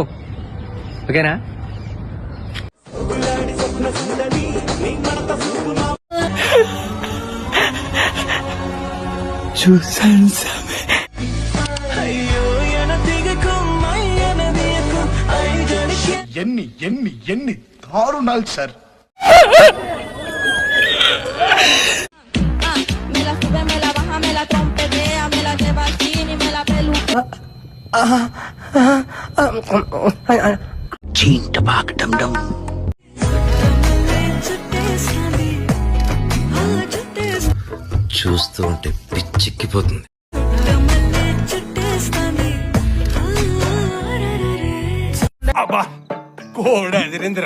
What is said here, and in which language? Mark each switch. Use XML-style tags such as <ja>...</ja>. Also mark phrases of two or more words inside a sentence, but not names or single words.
<te>ఓకేనా? చూసాను ఎన్ని ఎన్ని ఎన్ని దారుణాలు సార్.</te> <es>me la baja, me la trompetea, me la lleva al cine, me la peluca.</es> <te>చూస్తూ ఉంటే పిచ్చెక్కిపోతుంది. అబ్బా కోడి అదిరిందిరా.</te>